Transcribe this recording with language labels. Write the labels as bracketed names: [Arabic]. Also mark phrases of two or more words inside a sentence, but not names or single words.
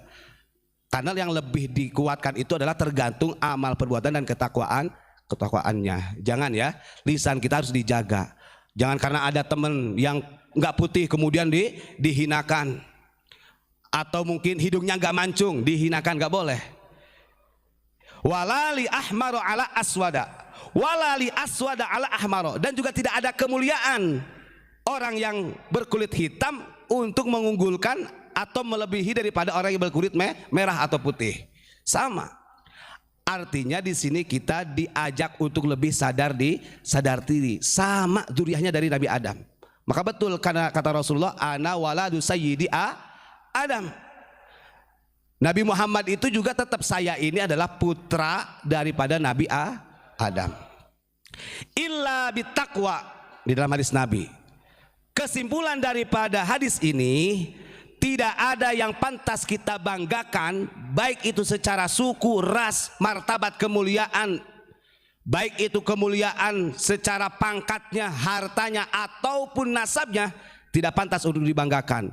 [Indonesian] Karena yang lebih dikuatkan itu adalah tergantung amal perbuatan dan ketakwaannya. Jangan ya, lisan kita harus dijaga. Jangan karena ada teman yang nggak putih kemudian dihinakan, atau mungkin hidungnya nggak mancung dihinakan, nggak boleh. [Arabic] ولا لأحمر على أسود ولا لأسود على أحمر. [Indonesian] Dan juga tidak ada kemuliaan orang yang berkulit hitam untuk mengunggulkan atau melebihi daripada orang yang berkulit merah atau putih. Sama. Artinya di sini kita diajak untuk lebih sadar diri, sama duriahnya dari Nabi Adam. Maka betul karena kata Rasulullah, [Arabic] أنا ولد سيد آدم. [Indonesian] Nabi Muhammad itu juga tetap saya ini adalah putra daripada Nabi Adam. [Arabic] إلا بالتقوى, [Indonesian] di dalam hadis Nabi. Kesimpulan daripada hadis ini, tidak ada yang pantas kita banggakan, baik itu secara suku, ras, martabat, kemuliaan, baik itu kemuliaan secara pangkatnya, hartanya, ataupun nasabnya, tidak pantas untuk dibanggakan.